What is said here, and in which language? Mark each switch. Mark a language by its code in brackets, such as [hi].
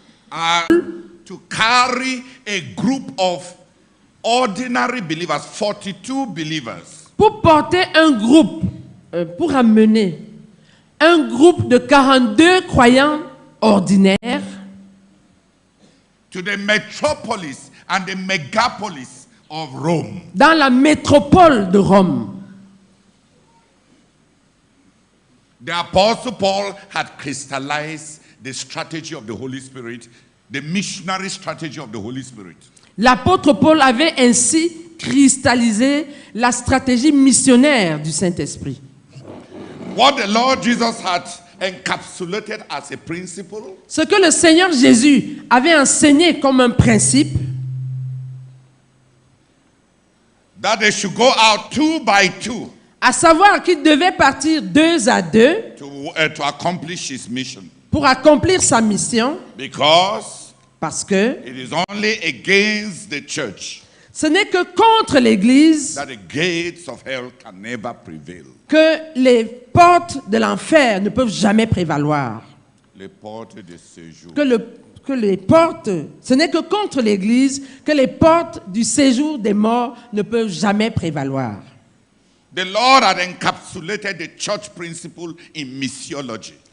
[en] are to carry a group of ordinary believers, 42 believers, [fr] pour porter un groupe, pour amener un groupe de 42 croyants ordinaires [en] to the metropolis and the megapolis of Rome. [fr] dans la métropole de Rome. [en] The Apostle Paul had crystallized the strategy of the Holy Spirit, the missionary strategy of the Holy Spirit. [fr] L'apôtre Paul avait ainsi cristallisé la stratégie missionnaire du Saint-Esprit. [en] What the Lord Jesus had encapsulated as a principle, [fr] Ce que le Seigneur Jésus avait enseigné comme un principe, [en] that they should go out 2 by 2 [fr] à savoir qu'il devait partir 2 à 2 [en] to accomplish his mission. [fr] pour accomplir sa mission, [en] Because [fr] parce que [en] it is only against the church [fr] ce n'est que contre l'Église [en] that the gates of hell can never prevail. [fr] que les portes de l'enfer ne peuvent jamais prévaloir. Les portes de séjour. Que les portes, ce n'est que contre l'Église que les portes du séjour des morts ne peuvent jamais prévaloir. [en] The Lord had encapsulated the church principle in missiology.